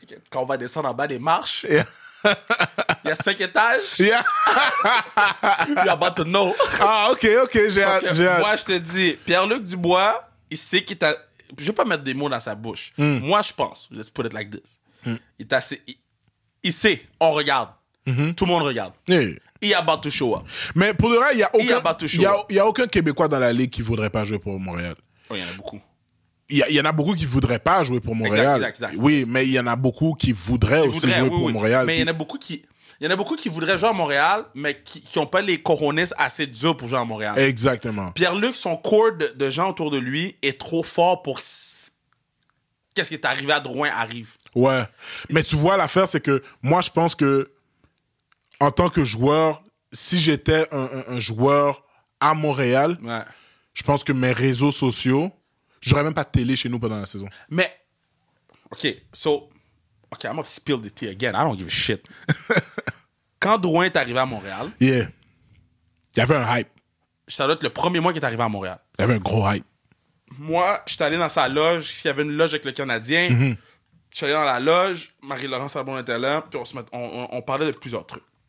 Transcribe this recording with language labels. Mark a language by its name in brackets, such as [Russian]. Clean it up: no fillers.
[French] Quand on va descendre en bas des marches, il y a 5 étages. [English] Yeah. You're about to know. [French] Ah, ok, j'ai hâte. Moi, je te dis, Pierre-Luc Dubois, il sait qu'il t'a... Je vais pas mettre des mots dans sa bouche. Moi, je pense, [English] let's put it like this. [French] Il sait, on regarde. Tout le monde regarde. [English] Yeah. [French] Il est [English] about to show up. [French] Mais pour le reste, il y a aucun Québécois dans la Ligue qui voudrait pas jouer pour Montréal. Oh, il y en a beaucoup. Il y en a beaucoup qui voudraient pas jouer pour Montréal. Exact. Oui, mais il y en a beaucoup qui voudraient aussi jouer pour Montréal. Mais il y en a beaucoup qui voudraient jouer à Montréal, mais qui n'ont pas les cojones assez durs pour jouer à Montréal. Exactement. Pierre-Luc, son corps de gens autour de lui est trop fort pour qu'est-ce qui est arrivé à Drouin arrive. Ouais. Mais tu vois, l'affaire, c'est que moi, je pense que en tant que joueur, si j'étais un joueur à Montréal, je pense que mes réseaux sociaux, j'aurais même pas de télé chez nous pendant la saison. Mais, [English] OK, I'm gonna spill the tea again. I don't give a shit. [French] Quand Drouin est arrivé à Montréal... [English] Yeah. [French] Il y avait un hype. Ça doit être le premier mois qu'il est arrivé à Montréal. Il y avait un gros hype. Moi, je suis allé dans sa loge. Il y avait une loge avec le Canadien. Je suis allé dans la loge. Marie-Laurence Sabon était là. Puis on parlait de plusieurs trucs.